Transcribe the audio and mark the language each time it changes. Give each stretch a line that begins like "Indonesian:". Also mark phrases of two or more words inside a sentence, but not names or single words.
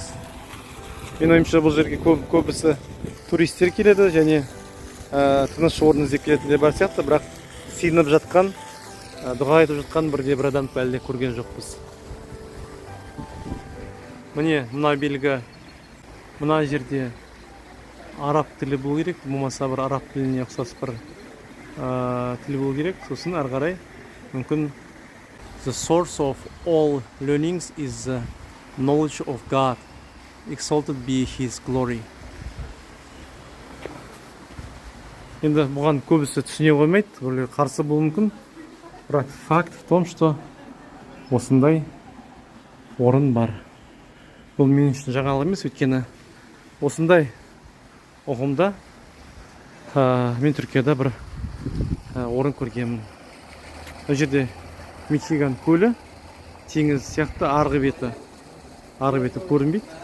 Kazakh: Мен ойымша бұл жерге көбісі туристер келеді және тыныш орын іздеп келетін де бар сияқты, бірақ сыйынып жатқан, дұға айтып жатқан бір адам әлде көрген жоқпыз. Міне мына белгі, мына жерде араб тілі болу керек, болмаса бір араб тіліне ұқсас бір тіл болу керек. Сосын ары қарай мүмкін
English: the source of all learnings is the knowledge of God. Exalted be His glory.
Kazakh: Енді бұған көбісі түсіне қоймайды, қарсы болуы мүмкін. Бірақ факт
Russian: в том, что
Kazakh: осындай орын бар. Бұл мен үшін жаңалық емес, өйткені осындай ұғымда мен Түркияда бір орын көргенмін. Бұл жерде Мичиган көлі, теңіз сияқты арғы беті көрінбейді.